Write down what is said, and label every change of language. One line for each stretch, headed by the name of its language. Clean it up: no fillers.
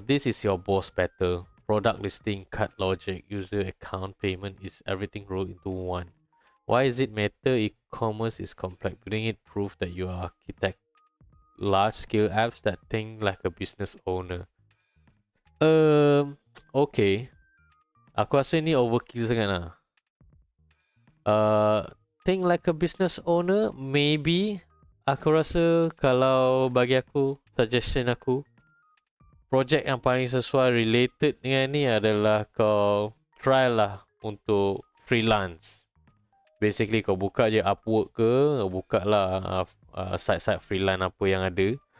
English: This is your boss battle. Product listing, cart logic, user account, payment is everything rolled into one. Why is it matter? E-commerce is complex. Building it proof that you are architect large-scale apps that think like a business owner. Okay.
Malay: Aku rasa ni overkill sangat lah.
English: Think like a business owner, maybe.
Malay: Aku rasa kalau bagi aku, suggestion aku, project yang paling sesuai related dengan ni adalah kau try lah untuk freelance. Basically kau buka je Upwork ke, buka lah site-site freelance apa yang ada.